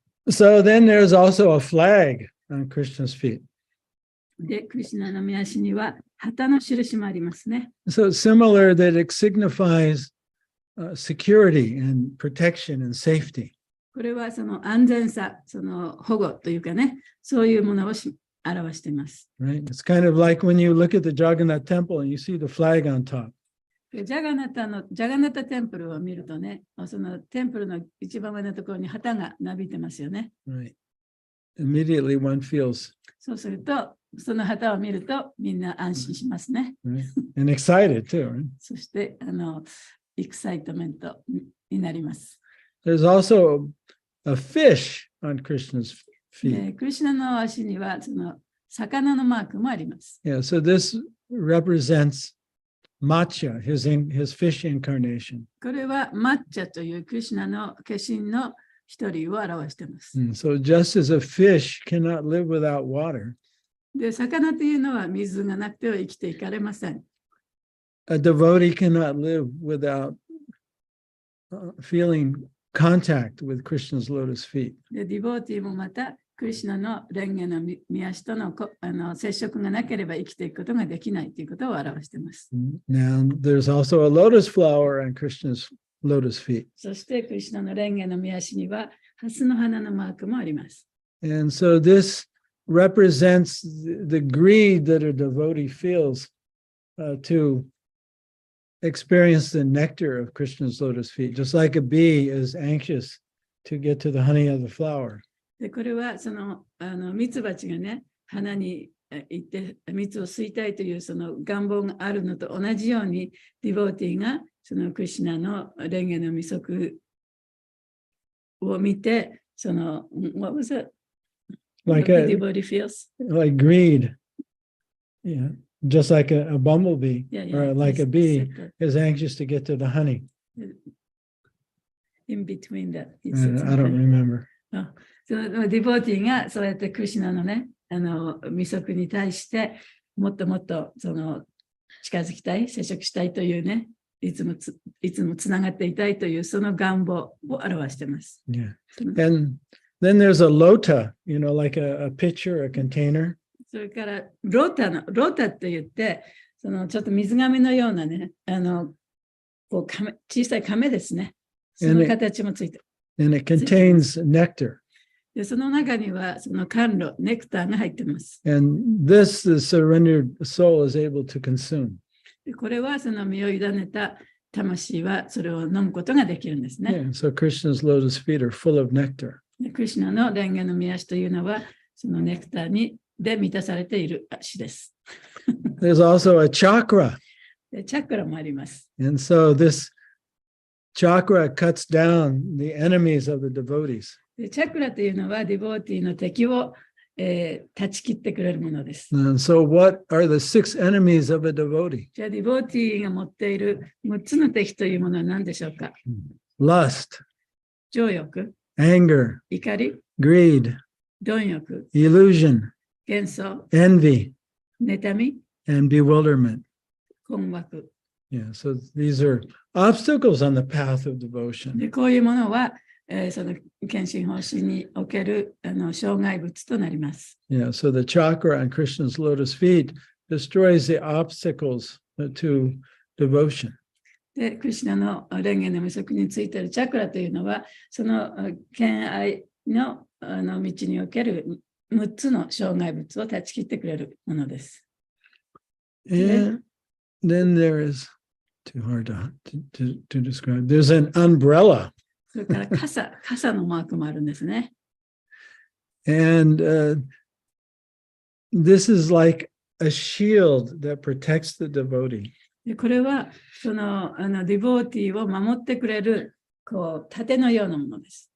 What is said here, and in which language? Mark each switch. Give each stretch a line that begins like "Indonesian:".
English: So then there's also a flag on Krishna's feet.
Japanese: で、クリシュナの御足には旗の印もありますね。
English: So it's similar that it signifies security and protection and safety.
Japanese: これはその安全さ、その保護というかね、そういうものを表しています。
English: Right? It's kind of like when you look at the Jagannath temple and you see the flag on top.
Japanese: ジャガナタテンプルを見るとね、そのテンプルの一番上のところに旗がなびいてますよね。
English: Right. Immediately one feels
Japanese: そうすると、その旗を見るとみんな安心しますね。
English: right? And excited too. Right?
Japanese: そして、エクサイトメントになります。
English: There's also a fish on Krishna's feet.
Japanese: クリシュナの足にはその魚のマークもあります。
English: Yeah, so this represents Matcha, his fish incarnation.
Japanese: これはマッチャというクリシュナの化身の一人を表しています。
English: So just as a fish cannot live without water,
Japanese: で、魚というのは水がなくては生きていかれません。
English: a devotee cannot live without feeling contact with Krishna's lotus feet.
Japanese: で、ディボーティーもまたクリシュナの蓮華の御足との接触がなければ生きていくことができないということを表しています。
English: Now, there's also a lotus flower on Krishna's lotus feet.
Japanese: そしてクリシュナの蓮華の御足にはハスの花のマークもあります。
English: And so this represents the greed that a devotee feels to experience the nectar of Krishna's lotus feet, just like a bee is anxious to get to the honey of the flower.
Japanese: で、これはそのミツバチがね、花に行って蜜を吸いたいというその願望があるのと同じように、ディボーティーがそのクリシュナの蓮華の未足を見て、その、
English: what was it? Like What the devotee feels? like greed. Yeah. Just like a bumblebee or like a bee is anxious to get to the honey. In between that. I don't remember.
Japanese: そのディボーティーがそうやってクリシュナのね、未足に対してもっともっとその近づきたい、接触したいというね、いつもつながっていたいというその願望を表しています。
English: Yeah. And then there's a lota, like a pitcher, a container.
Japanese: それからロータって言って、そのちょっと水がめのようなね、こう小さい亀ですね。その形もついてる。
English: And it contains nectar.
Japanese: でその中にはその甘露、ネクターが入っています。
English: And this, the surrendered soul is able to consume.
Japanese: でこれはその身を委ねた魂はそれを飲むことができるんですね。
English: Yeah, so Krishna's lotus feet are full of nectar.
Japanese: でクリシュナの蓮華の御足というのはそのネクターで満たされている足です。
English: There's also a chakra.
Japanese: でチャクラもあります。
English: And so this chakra cuts down the enemies of the devotees.
Japanese: でチャクラというのはディボーティーの敵を、断ち切ってくれるものです。
English: And so what are the 6 enemies of a devotee?
Japanese: じゃあディボーティーが持っている6つの敵というものは何でしょうか？
English: Lust,
Japanese: 情欲、
English: anger,
Japanese: 怒り、
English: greed,
Japanese: 貪欲、
English: illusion,
Japanese: 幻想、
English: envy,
Japanese: 妬み、
English: and bewilderment.
Japanese: 困惑。
English: Yeah, so these are obstacles on the path of devotion.
Japanese: でこういうものは、その献身方針における障害物となります。
English: Yeah, so the chakra on Krishna's lotus feet destroys the obstacles to devotion.
Japanese: で、クリシュナの蓮華の未足についているチャクラというのは、その献愛の道における6つの障害物を断ち切ってくれるものです。
English: And then there is, too hard to describe, there's an umbrella.
Japanese: それから傘のマークもあるんですね。
English: And this is like a shield that protects the devotee.
Japanese: でこれはそのディボーティーを守ってくれるこう盾のようなものです。